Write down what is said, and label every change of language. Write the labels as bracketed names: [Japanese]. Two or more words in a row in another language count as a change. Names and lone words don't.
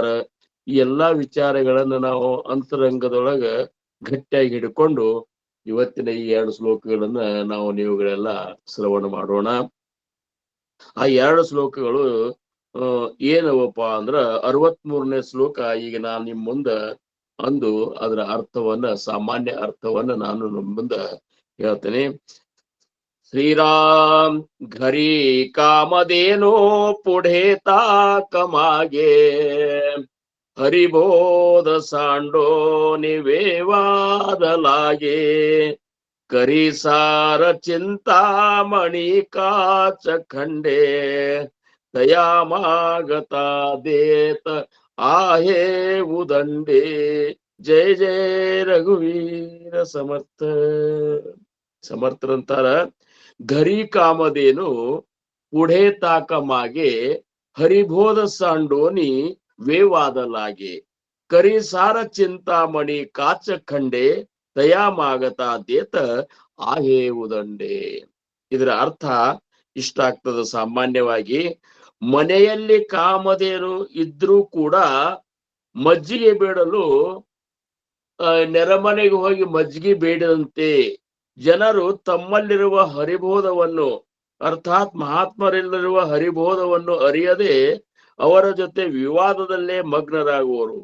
[Kannada] ಈ ಎಲ್ಲಾ ವಿಚಾರಗಳನ್ನ ನಾವು ಅಂತರಂಗದೊಳಗ ಗಟ್ಟಿಯಾಗಿ ಹಿಡ್ಕೊಂಡು ಇವತ್ತಿನ ಈ 2 ಶ್ಲೋಕಗಳನ್ನ ನಾವು ನೀವುಗಳೆಲ್ಲ ಶ್ರವಣ ಮಾಡೋಣ. ಆ 2 ಶ್ಲೋಕಗಳು ಏನವಪ್ಪ ಅಂದ್ರ 63ನೇ ಶ್ಲೋಕ ಈಗ ನಾನು ನಿಮ್ ಮುಂದ ಅಂದು ಅದರ ಸಾಮಾನ್ಯ ಅರ್ಥವನ್ನ ನಾನು ನಿಮ್ಮ ಮುಂದ ಹೇಳ್ತೇನೆ. [Marathi] ಶ್ರೀರಾಮ್ घरी कामधेनो पुढे ताकमागे हरिबोध सांडो निवेवाद लागे करी सार चिंतामणी काच खंडे दया मागता देत आहे उदंडे. जय जय रघुवीर समर्थ. ಸಮರ್ಥರಂತಾರ, घरी कामधेनु पुढे ताक मागे हरिबोध सांडोनी वेवाद लागे करी सार चिंतामणी काच खंडे दया मागता देत आहे ಉದಂಡೆ. [Kannada] ಇದರ ಅರ್ಥ ಇಷ್ಟ ಆಗ್ತದ. ಸಾಮಾನ್ಯವಾಗಿ ಮನೆಯಲ್ಲಿ ಕಾಮಧೇನು ಇದ್ರೂ ಕೂಡ ಮಜ್ಜಿಗೆ ಬೇಡಲು ನೆರೆಮನೆಗೆ ಹೋಗಿ ಮಜ್ಜಿಗೆ ಬೇಡದಂತೆ ಜನರು ತಮ್ಮಲ್ಲಿರುವ ಹರಿಬೋಧವನ್ನು ಅರ್ಥಾತ್ ಮಹಾತ್ಮರಲ್ಲಿರುವ ಹರಿಬೋಧವನ್ನು ಅರಿಯದೆ ಅವರ ಜೊತೆ ವಿವಾದದಲ್ಲೇ ಮಗ್ನರಾಗುವರು.